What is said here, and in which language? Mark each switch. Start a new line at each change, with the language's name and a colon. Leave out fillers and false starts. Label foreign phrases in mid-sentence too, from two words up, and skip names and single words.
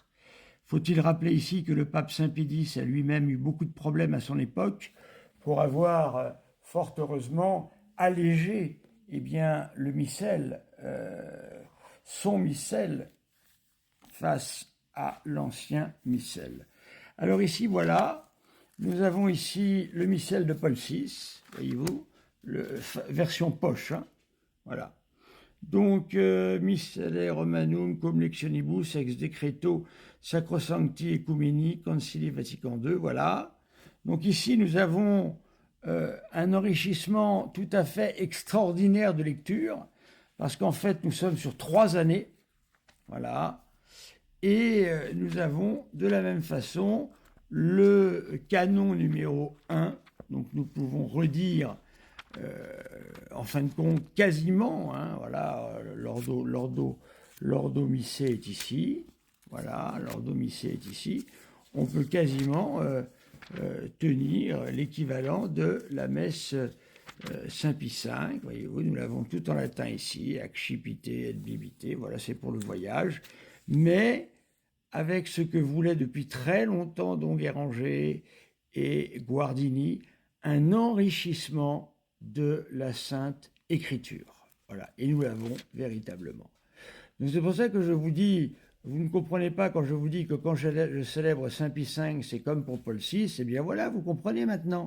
French: Faut-il rappeler ici que le pape Saint Pie X a lui-même eu beaucoup de problèmes à son époque pour avoir, fort heureusement, allégé le missel, son missel face à l'ancien missel. Alors ici, voilà, nous avons ici le missel de Paul VI, voyez-vous, version poche, voilà. Donc,
Latin: Missale Romanum cum Lectionibus ex decreto Sacrosancti Ecumeni Concili Vatican II, voilà.
French: Donc ici, nous avons un enrichissement tout à fait extraordinaire de lecture, parce qu'en fait, nous sommes sur 3 années, voilà, et nous avons de la même façon le canon numéro 1, donc nous pouvons redire en fin de compte quasiment, voilà, l'
Latin: ordo missé
French: est ici, voilà, l'
Latin: ordo missé
French: est ici, on peut quasiment tenir l'équivalent de la messe Saint Pie V, voyez-vous, nous l'avons tout en latin ici,
Latin: accipite et bibite,
French: voilà, c'est pour le voyage, mais avec ce que voulaient depuis très longtemps Don Guéranger et Guardini, un enrichissement de la Sainte Écriture. Voilà, et nous l'avons véritablement. Donc c'est pour ça que je vous dis, vous ne comprenez pas quand je vous dis que quand je célèbre Saint Pie V, c'est comme pour Paul VI, eh bien voilà, vous comprenez maintenant.